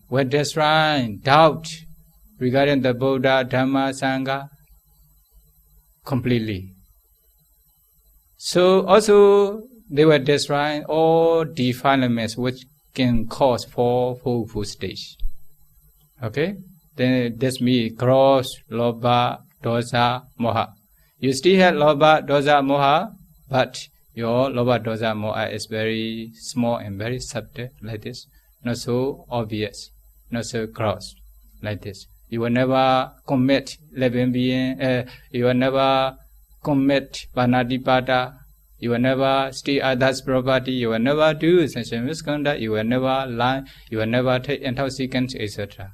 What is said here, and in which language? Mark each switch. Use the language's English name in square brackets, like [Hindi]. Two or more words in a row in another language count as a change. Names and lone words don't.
[English] Will destroy doubt regarding the Buddha, Dharma, Sangha completely. So also they will destroy all defilements which can cause for full stage. Okay? Then this means cross, [Pali] lobha, dosa, moha. [English] You still have [Pali] lobha, dosa, moha, [English] but your [Pali] lobha, dosa, moha [English] is very small and very subtle, like this. Not so obvious, not so gross, like this. You will never commit living being, you will never commit panadipada, you will never steal others' property, you will never do sexual misconduct, you will never lie, you will never take intoxicants, etc.